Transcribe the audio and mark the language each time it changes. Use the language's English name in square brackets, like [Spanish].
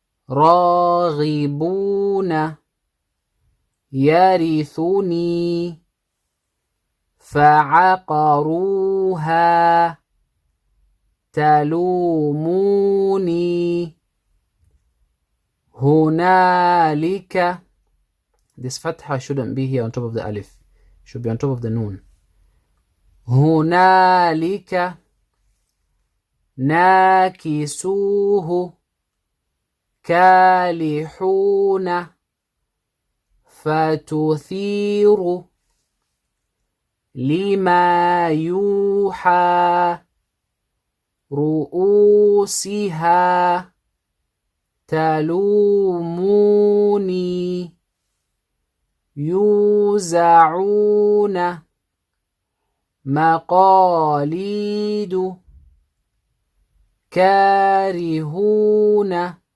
[Arabic] راغبون يرثني فعقروها تلوموني هنالك. [English] This fatha shouldn't be here on top of the alif. It should be on top of the noon. [Arabic] هنالك ناكسوه كالحون فتثير لما يوحى رؤوسها تلوموني يوزعون مقاليد كارهون